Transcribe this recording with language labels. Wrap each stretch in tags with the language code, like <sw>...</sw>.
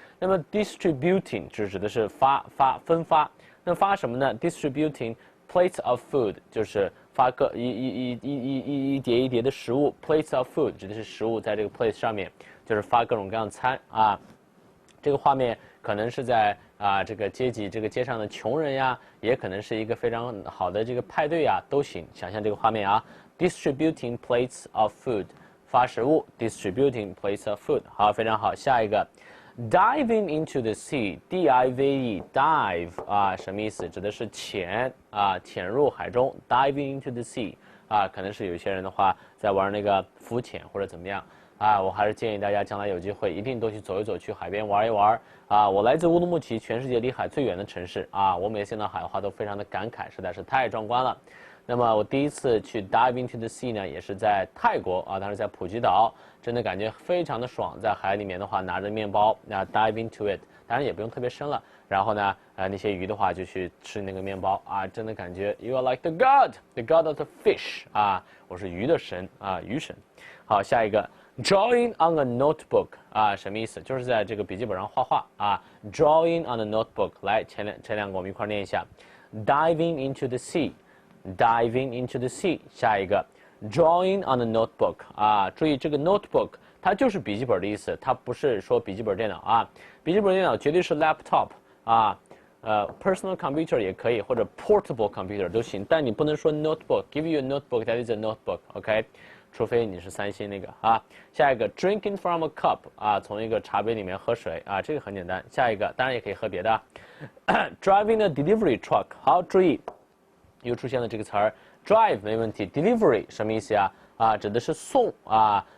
<zh>那么 distributing 指的是分发，那发什么呢 ？</zh> <en>distributing plates of food</en> <zh>就是发一碟一碟的食物 ，</zh> <en>plates of food</en> <zh>指的是食物在这个 plate 上面，就是发各种各样的餐啊。这个画面可能是在这个街上的穷人呀，也可能是一个非常好的这个派对呀，都行。想象这个画面啊 ，</zh> <en>distributing plates of food，</en> <zh>发食物 ，distributing plates of food， 好，非常好。下一个 ，</zh> <en>diving into the sea，</en> <zh>dive dive 啊，什么意思？指的是潜入海中 ，</zh> <en>diving into the sea</en> <zh>啊，可能是有些人的话在玩那个浮潜或者怎么样。我还是建议大家将来有机会一定都去走一走，去海边玩一玩啊！我来自乌鲁木齐，全世界离海最远的城市啊！我每次见到海的话都非常的感慨，实在是太壮观了。那么我第一次去</zh> <en>dive into the sea</en> <zh>呢，也是在泰国啊，当时在普吉岛，真的感觉非常的爽，在海里面的话拿着面包</zh> <en>dive into it，</en> <zh>当然也不用特别深了。然后呢，那些鱼的话就去吃那个面包啊，真的感觉</zh> <en>you are like the god of the fish</en> <zh>啊，我是鱼的神啊，鱼神。好，下一个。</zh> <en>Drawing on a notebook 啊，</en> <zh>什么意思？就是在这个笔记本上画画啊。</zh> <en>Drawing on a notebook，</en> <zh>来，前两个我们一块念一下。</zh> <en>Diving into the sea，diving into the sea。</en> <zh>下一个 ，</zh> <en>drawing on a notebook</en> <zh>啊，注意这个 notebook 它就是笔记本的意思，它不是说笔记本电脑啊。笔记本电脑绝对是 laptop 啊，</zh> <en>personal computer</en> <zh>也可以，或者</zh> <en>portable computer</en> <zh>都行，但你不能说 notebook。</zh> <en>Give you a notebook</en> <zh>that is a notebook，OK？除非你是三星那个啊，下一个</zh> <en>drinking from a cup</en> <zh>啊，从一个茶杯里面喝水啊，这个很简单。下一个当然也可以喝别的，</zh> <en>driving a delivery truck。</en> <zh>好，注意又出现了这个词儿 ，drive 没问题 ，delivery 什么意思呀？指的是送啊。</zh>